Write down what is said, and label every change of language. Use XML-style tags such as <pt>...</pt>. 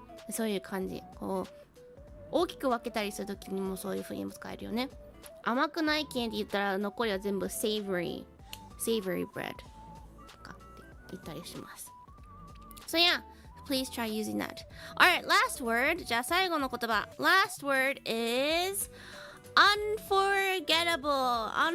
<ja>そういう感じ。こう大きく分けたりするときにもそういう風にも使えるよね。甘くない系って言ったら残りは全部 savory bread とかって言ったりします。</ja> <en>So yeah, please try using that. Alright, last word.</en> <ja>じゃあ最後の言葉。</ja> <en>Last word is unforgettable.</en>